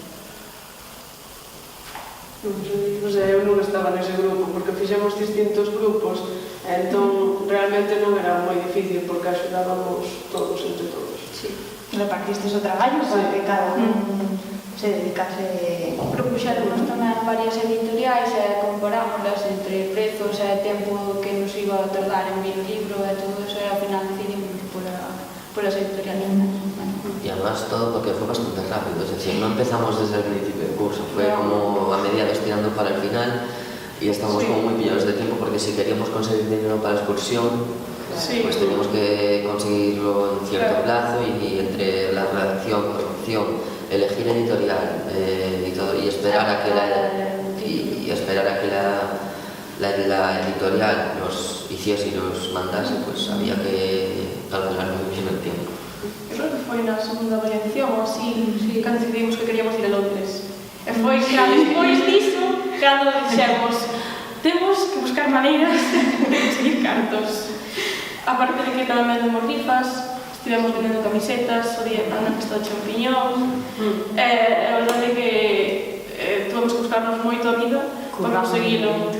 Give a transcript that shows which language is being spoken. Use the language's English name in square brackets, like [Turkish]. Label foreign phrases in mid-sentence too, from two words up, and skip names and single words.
[Galician] Non sei, eu non estaba nese grupo porque fixemos distintos grupos, entón realmente non era moi difícil porque axudábamos todos entre todos. Sí. Repartistes o traballo para que cada un se dedicase... Propuxéronos tamén varias editoriais e comparámoslas entre prezos e tempo que nos iba a tardar en vir o libro e todo eso, e ao final decidimos polas editoriales. [Spanish] Y además todo porque fue bastante rápido, es decir, no empezamos desde el principio del curso, fue como a mediados tirando para el final y estamos como muy pillados de tiempo porque si queríamos conseguir dinero para la excursión, pues teníamos que conseguirlo en cierto plazo y entre la redacción, corrección, elegir editorial y todo, y esperar a que la editorial los hiciese y los mandase, pues había que calcular muy bien el tiempo. [Galician] Eu creo que foi na segunda variación ou así, cando decidimos que queríamos ir a Londres. E foi xa despois disso, cando dixemos temos que buscar maneiras de conseguir cartos. Aparte de que tamén vendemos rifas, estivemos vendendo camisetas, o día na festa de champiñón, a verdade é que tuvemos que buscarnos moito a vida para conseguilo.